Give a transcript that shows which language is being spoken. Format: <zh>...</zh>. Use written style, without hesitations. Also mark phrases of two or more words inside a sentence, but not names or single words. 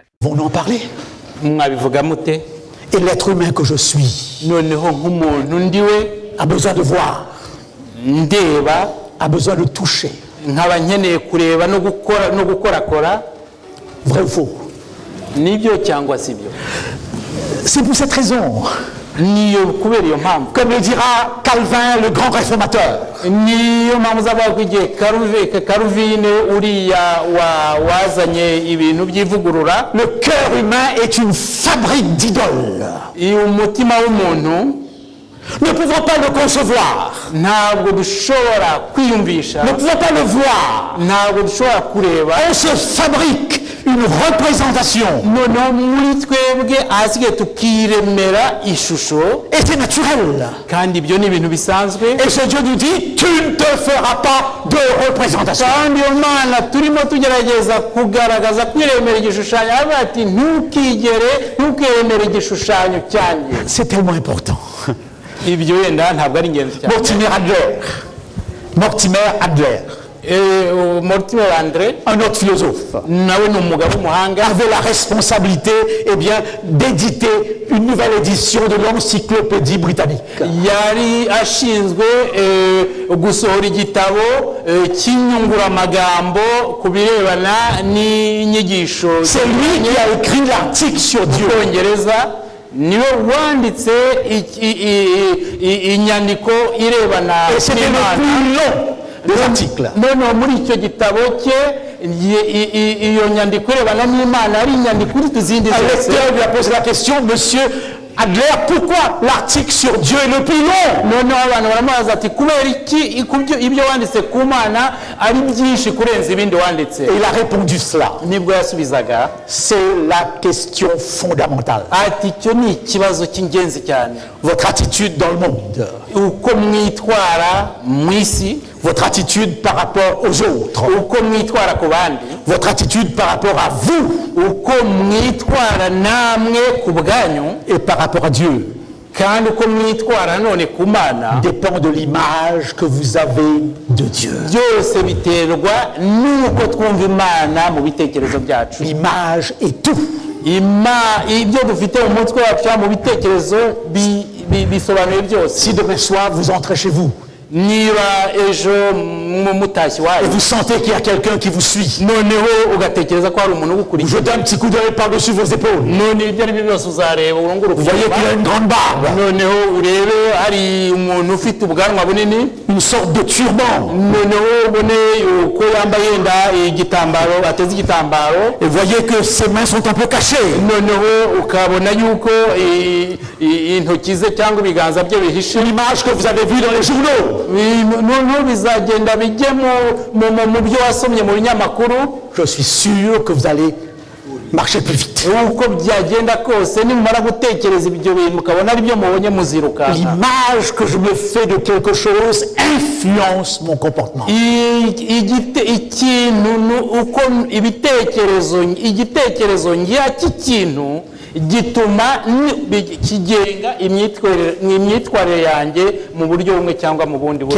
<fr>pouvons-nous en parler?</fr> <rw>Mwabivuga mute?</rw> <fr>Et l'être humain que je suis</fr> <rw>Noneho nk'umuntu ndiwe</rw> <fr>a besoin de voir,</fr> <rw>ndeba,</rw> <fr>a besoin de toucher.</fr> <rw>nkaba nkeneye kureba no gukorakora.</rw> <fr>Vrai ou faux?</fr> <rw>Nibyo cyangwa si byo?</rw> <fr>C'est pour cette raison,</fr> <rw>Niyo kubera iyo mpamvu,</rw> <fr>comme le dira Calvin, le grand réformateur,</fr> <rw>niyo mpamvu uzavuga ko igihe Karuvine uriya wazanye ibintu by'ivugurura,</rw> <fr>le cœur humain est une fabrique d'idoles.</fr> <rw>umutima w'umuntu</rw> <fr>Ne pouvons pas le concevoir,</fr> <rw>ntabwo dushobora kwiyumvisha,</rw> <fr>ne pouvons pas le voir.</fr> <rw>ntabwo dushobora kureba.</rw> <fr>On se fabrique une représentation.</fr> <rw>Noneho muri twebwe ahasigaye tukiremera ishusho,</rw> <fr>Et c'est naturel.</fr> <rw>kandi ibyo ni ibintu bisanzwe.</rw> <fr>Et ce Dieu nous dit, tu ne te feras pas de représentation.</fr> <rw>kandi iyo Mana turimo tugerageza kugaragaza kwiremera igishushanyo, aravuga ati ntukiremere igishushanyo cyanjye.</rw> <fr>C'est tellement important.</fr> <rw>Ibyo wenda ntabwo ari ingenzi cyane.</rw> <fr>Mortimer Adler, Mortimer André, un autre philosophe,</fr> <rw>nawe ni umugabo w'umuhanga,</rw> <fr>avait la responsabilité d'éditer une nouvelle édition de l'encyclopédie britannique.</fr> <rw>yari ashinzwe gusohora igitabo cy'inyunguramagambo ku birebana n'inyigisho.</rw> <fr>C'est lui qui a écrit l'article sur Dieu.</fr> <rw>Bwongereza niwe wanditse inyandiko irebana</rw> <fr>Et c'était le plus long des articles.</fr> <rw>noneho muri icyo gitabo cye iyo nyandiko irebana n'Imana ari inyandiko iri tuzindi</rw> <fr>Un</fr> <rw>zose.</rw> <fr>lecteur lui a posé la question, Monsieur Adler, pourquoi l'article sur Dieu est le plus long?</fr> <rw>noneho abantu baramubaza ati kubera iki ibyo wanditse ku Mana ari byinshi kurenza ibindi wanditse?</rw> <fr>Et il a répondu cela.</fr> <rw>Nibwo yasubizaga</rw> <fr>C'est la question fondamentale.</fr> <rw>ati icyo ni ikibazo cy'ingenzi cyane.</rw> <fr>Votre attitude dans le monde,</fr> <rw>Uko mwitwara mu isi,</rw> <fr>votre attitude par rapport aux autres,</fr> <rw>uko mwitwara ku bandi,</rw> <fr>votre attitude par rapport à vous</fr> <rw>uko mwitwara namwe ku bwanyu,</rw> <fr>et par rapport à Dieu</fr> <rw>kandi uko mwitwara none ku Mana,</rw> <fr>dépend de l'image que vous avez de Dieu.</fr> <rw>byose biterwa n'uko twumva Imana mu bitekerezo byacu.</rw> <fr>L'image est tout.</fr> <rw>Ibyo dufite mu mutwe wacu cyangwa mu bitekerezo bisobanuye byose.</rw> <fr>Si demain soir vous entrez chez vous</fr> <rw>Niba ejo mutashyi</rw> <fr>et</fr> <rw>wayo</rw> <fr>vous sentez qu'il y a quelqu'un qui vous suit,</fr> <rw>noneho ugatekereza ko hari umuntu</rw> <fr>vous</fr> <rw>ugukurikiye,</rw> <fr>jetez un petit coup d'œil par-dessus vos épaules.</fr> <rw>none ibyo ari byo byose uzareba urunguru</rw> <fr>Vous voyez qu'il a une grande barbe,</fr> <rw>noneho urebe hari umuntu ufite ubwanwa bunini,</rw> <fr>une sorte de turban.</fr> <rw>noneho ubone uko yambaye yenda igitambaro, ateze igitambaro,</rw> <fr>Et vous voyez que ses mains sont un peu cachées.</fr> <rw>noneho ukabona yuko intoki ze cyangwa ibiganza bye bihishe.</rw> <fr>L'image que vous avez vue dans les journaux.</fr> <rw>Noneho bizagenda bijye mu byo wasomye mu binyamakuru.</rw> <fr>Je suis sûr que vous allez marcher plus vite.</fr> <rw>Uko byagenda kose nimumara gutekereza ibyo bintu mukabona ari byo mubonye muziruka.</rw> <fr>L'image que je me fais de quelque chose influence mon comportement.</fr> <rw>Uko igitekerezo ngira cy'ikintu gituma kigenga imyitwarire yanjye mu buryo bumwe cyangwa mu bundi buryo.</rw>